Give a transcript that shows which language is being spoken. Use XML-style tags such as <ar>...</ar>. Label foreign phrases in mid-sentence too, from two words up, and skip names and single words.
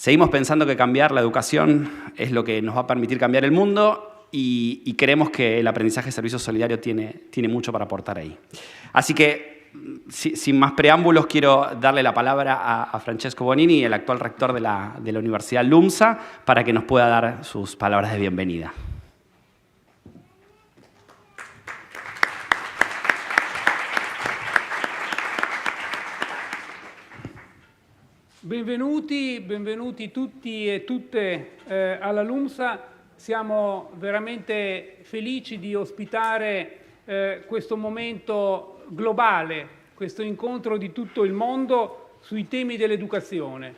<es>Seguimos pensando que cambiar la educación es lo que nos va a permitir cambiar el mundo y creemos que el aprendizaje de servicio solidario tiene mucho para aportar ahí. Así que, sin más preámbulos, quiero darle la palabra a Francesco Bonini, el actual rector de la Universidad LUMSA, para que nos pueda dar sus palabras de bienvenida.</es> <it>Benvenuti tutti e tutte alla LUMSA. Siamo veramente felici di ospitare questo momento globale, questo incontro di tutto il mondo sui temi dell'educazione.</it>